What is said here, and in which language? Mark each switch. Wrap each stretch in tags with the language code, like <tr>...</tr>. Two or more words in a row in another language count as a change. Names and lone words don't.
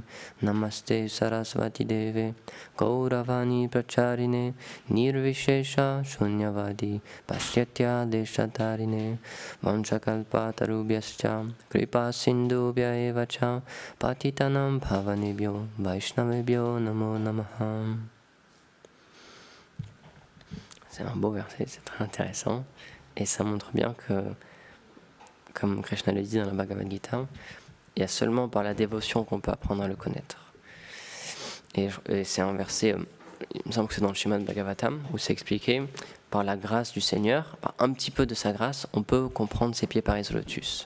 <sa>Namaste Saraswati Deve Gauravani Pracharine Nirvishesha Shunyavadi Pashyatya Deshatarine Vanchakalpatarubhyascha Kripa Sindhubhya Evacha Patitanam Bhavanebhyo Vaishnavebhyo Namo Namaha.</sa> <fr>C'est un beau verset, c'est très intéressant et ça montre bien que, comme Krishna le dit dans la Bhagavad Gita, il y a seulement par la dévotion qu'on peut apprendre à le connaître. Et c'est un verset, il me semble que c'est dans le Srimad Bhagavatam, où c'est expliqué, par la grâce du Seigneur, par un petit peu de sa grâce, on peut comprendre ses pieds pareils au lotus.</fr>